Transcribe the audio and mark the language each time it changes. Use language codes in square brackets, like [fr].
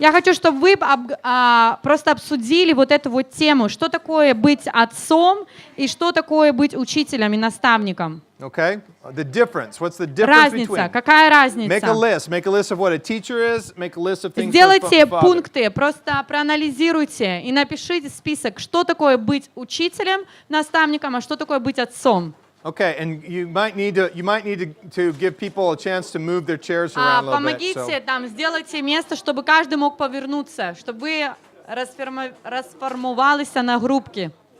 [ru] Я хочу, чтобы вы просто обсудили вот эту вот тему, что такое быть отцом и что такое быть учителем и наставником. [en] Okay? The difference. What's the difference [ru] Разница. [en] between? [ru] Какая [en] Make a [ru] разница? [en] list. Make a list of what a teacher is. Make a list of things for [ru] Сделайте [en] a father. [ru] пункты, просто проанализируйте и напишите список, что такое быть учителем, наставником, а что такое быть отцом. [en] Okay, and you might need to give people a chance to move their chairs around a little bit. [ru] Помогите, там, сделайте место, чтобы каждый мог повернуться, чтобы вы [uk] розформувалися на групки.